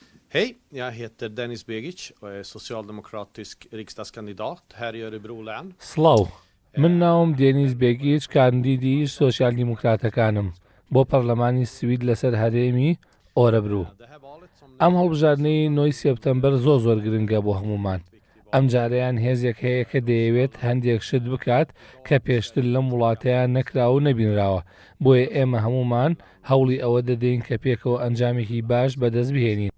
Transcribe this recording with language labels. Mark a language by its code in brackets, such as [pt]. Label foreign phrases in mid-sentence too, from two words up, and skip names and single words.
[sv] Hej, jag heter Dennis Begic och är socialdemokratisk riksdagskandidat här i Örebro län. [ckb] سڵاو من ناوم دێنیز بێگیچ کاندیدی سۆسیال دیموکراتەکانم بۆ پەرلەمانی سوید لەسەر هەرێمی ئۆرەبرو. ئەم هەڵبژاردنەی 9 سێپتەمبەر زۆر گرنگە بۆ هەمومان. ئەم جارەیان هێزێک هەیە کە دەیەوێت هەندێک شت بکات کە پێشتر لەم وڵاتەیان نەکراوە و نەبینراوە، بۆیە ئێمە هەمومان هەوڵی ئەوە دەدەین کە پێکەوە ئەنجامێکی باش بەدەست بهێنین.